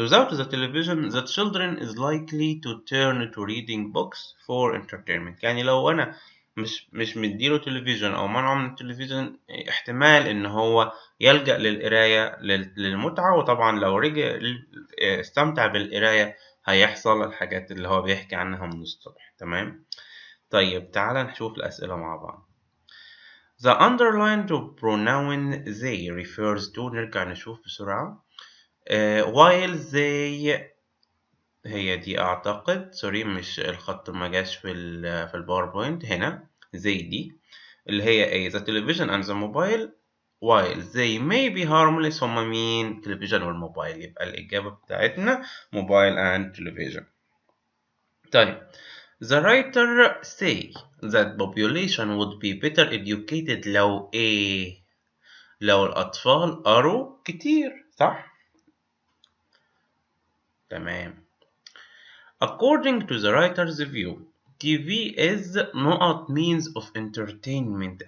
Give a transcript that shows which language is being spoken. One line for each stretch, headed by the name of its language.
English: without the television the children is likely to turn to reading books for entertainment.
Arabic: يعني لو أنا مش مديله تلفزيون أو منعه من التلفزيون، احتمال إن هو يلجأ للقراية للمتعة، وطبعا لو رجع استمتع بالقراية هيحصل الحاجات اللي هو بيحكي عنها من الصبح. تمام؟ طيب تعالى نشوف الأسئلة مع بعض.
English: The underlined pronoun they refers to،
Arabic: نرجع نشوف بسرعة. while they، هي دي أعتقد، سوري مش الخط ما جاش في الباوربوينت هنا.
English: they
Arabic: دي اللي هي ايه؟
English: the television and the mobile while they may be harmless.
Arabic: هما مين؟ television والموبايل، يبقى الإجابة بتاعتنا
English: mobile and television. طيب the writer say that population would be better educated
Arabic: لو ايه؟ لو الأطفال قروا كتير، صح؟ تمام.
English: According to the writer's view TV is not means of entertainment.